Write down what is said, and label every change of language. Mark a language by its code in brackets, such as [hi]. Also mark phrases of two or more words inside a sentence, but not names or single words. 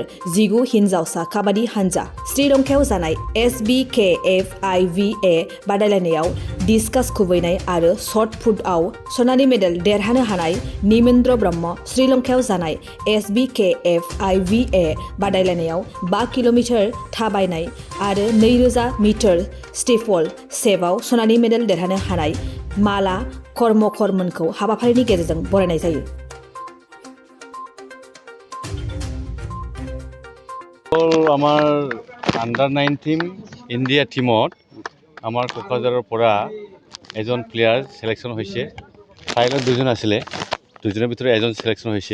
[brx] 19 हिन्जावसा काबादि हानजा, श्रीलंकायाव जानाय SBKFIVA बादायलायनायाव डिस्कास खुबैनाय आरो [en] shot put [brx] सनानि मेडेल देरहानो हानाय निमेन्द्र ब्रह्म, श्रीलंकायाव जानाय SBKFIVA बादायलायनायाव 5 किल'मिटार थाबायनाय आरो 2000 मिटार स्टिफल सेभआव सनानि मेडेल देरहानो हानाय माला कर्मकरमोनखौ हाबाफारिनि गेजेरजों बरायनाय जायो। [as] আমাৰ আণ্ডাৰ 19 ইণ্ডিয়া টিমত আমাৰ কোকৰাঝাৰৰ পৰা এজন প্লেয়াৰ সিলেকশ্যন হৈছে। ট্ৰায়েলত দুজন আছিলে, দুজনৰ ভিতৰত এজন সিলেকশ্যন হৈছে।